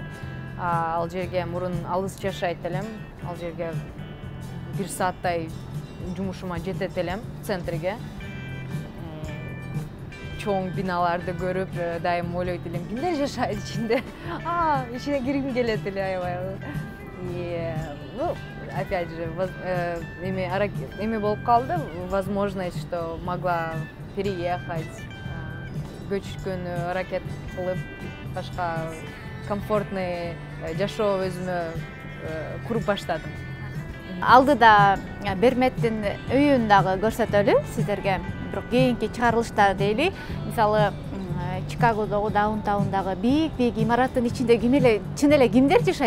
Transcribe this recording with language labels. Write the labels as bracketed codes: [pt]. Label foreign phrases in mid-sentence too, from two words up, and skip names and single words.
[ky] Ал жерге мурун алыс жашайт элем. Ал жерге 1 сааттай жумушума жетет элем, центрге. Чоң биналарды көрүп, дайым ойлойт элем, кимдер жашайт ичинде? Ичине киргим келет эле аябай. [ru] И, ну, опять же, [ky] эме болуп калды, [ru] возможность, что могла переехать, [ky] көчкөнү аракет кылып, башка комфортный жашоо өзүмө куруп баштадым. Алдыда Берметтин үйүн дагы көрсөтөлү сиздерге. Бирок кийинки чыгарылышта дейли, мисалы Чикагодогу даунтаундагы бийик имараттын ичинде чын эле кимдер жашайт?